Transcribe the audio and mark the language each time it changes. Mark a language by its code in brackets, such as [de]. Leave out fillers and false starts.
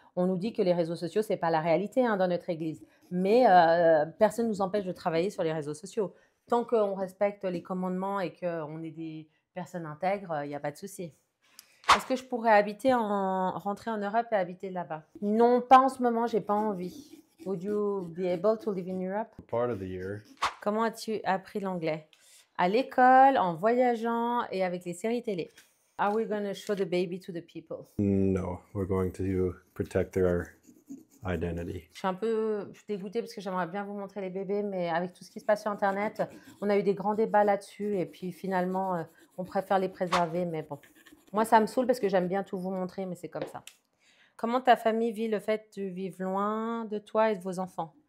[fr] On nous dit que les réseaux sociaux, ce n'est pas la réalité dans notre église. Mais personne ne nous empêche de travailler sur les réseaux sociaux. Tant qu'on respecte les commandements et qu'on est personne intègre, il n'y a pas de souci. Est-ce que je pourrais rentrer en Europe et habiter là-bas? Non, pas en ce moment, j'ai pas envie. [en] Would you be able to live in Europe? Part of the year. [fr] Comment as-tu appris l'anglais? À l'école, en voyageant et avec les séries télé. [en] Are we going to show the baby to the people? No, we're going to protect their identity. [fr] Je suis dégoûtée parce que j'aimerais bien vous montrer les bébés, mais avec tout ce qui se passe sur Internet, on a eu des grands débats là-dessus et puis finalement, on préfère les préserver, mais bon. Moi, ça me saoule parce que j'aime bien tout vous montrer, mais c'est comme ça. Comment ta famille vit le fait de vivre loin de toi et de vos enfants?